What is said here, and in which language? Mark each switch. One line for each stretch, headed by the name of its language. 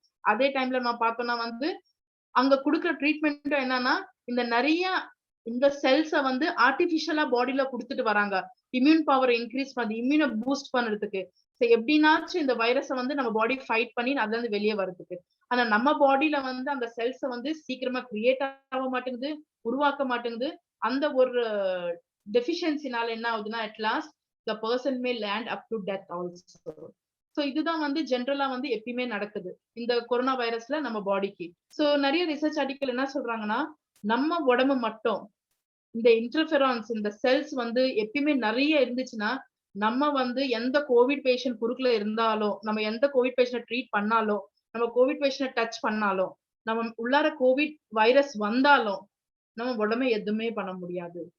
Tamil: அதே டைம்ல நம்ம பார்த்தோம்னா வந்து அங்க கொடுக்குற ட்ரீட்மெண்ட் என்னன்னா, இந்த நிறைய இந்த செல்ஸ வந்து ஆர்டிபிஷியலா பாடியில கொடுத்துட்டு வராங்க, இம்யூன் பவர் இன்க்ரீஸ் பண்ணி இம்யூனை பூஸ்ட் பண்றதுக்கு. எப்படின்னாச்சும் இந்த வைரஸ வந்து நம்ம பாடி ஃபைட் பண்ணி அதுல இருந்து வெளியே வர்றதுக்கு. ஆனா நம்ம பாடியில வந்து அந்த செல்ஸ வந்து சீக்கிரமா கிரியேட் ஆக மாட்டேங்குது, உருவாக்க மாட்டேங்குது. அந்த ஒரு டெஃபிஷியன்சினால என்ன ஆகுதுன்னா,
English: At last the person may land up to death also.
Tamil: So இதுதான் வந்து ஜென்ரலா வந்து எப்பயுமே நடக்குது இந்த கொரோனா வைரஸ்ல நம்ம பாடிக்கு. சோ நிறைய ரிசர்ச் ஆர்டிக்கல் என்ன சொல்றாங்கன்னா, நம்ம உடம்பு மட்டும் இந்த இன்டர்ஃபெரான்ஸ் இந்த செல்ஸ் வந்து எப்பயுமே நிறைய இருந்துச்சுன்னா, நம்ம வந்து எந்த கோவிட் பேஷண்ட் குறுக்குல இருந்தாலும், நம்ம எந்த கோவிட் பேஷண்ட் ட்ரீட் பண்ணாலும், நம்ம கோவிட் பேஷண்ட் டச் பண்ணாலும், நம்ம உள்ளார கோவிட் வைரஸ் வந்தாலும் நம்ம உடம்பை எதுவுமே பண்ண முடியாது.